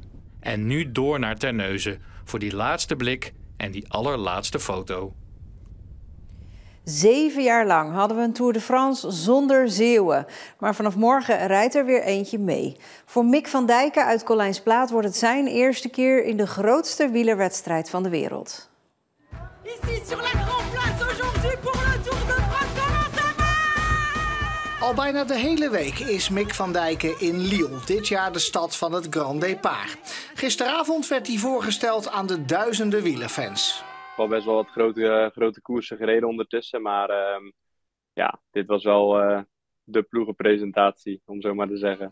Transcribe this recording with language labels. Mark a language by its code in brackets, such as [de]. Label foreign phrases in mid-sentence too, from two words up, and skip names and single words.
[nl] En nu door naar Terneuzen voor die laatste blik en die allerlaatste foto. 7 jaar lang hadden we een Tour de France zonder Zeeuwen. Maar vanaf morgen rijdt er weer eentje mee. Voor Mick van Dijken uit Collijnsplaat wordt het zijn eerste keer in de grootste wielerwedstrijd van de wereld. [fr] Ici sur la grande place aujourd'hui pour le Tour de France. [nl] Al bijna de hele week is Mick van Dijken in Lille, dit jaar de stad van het Grand Départ. Gisteravond werd hij voorgesteld aan de duizenden wielerfans. Wel best wel wat grote koersen gereden ondertussen, maar dit was wel de ploegenpresentatie, om zo maar te zeggen.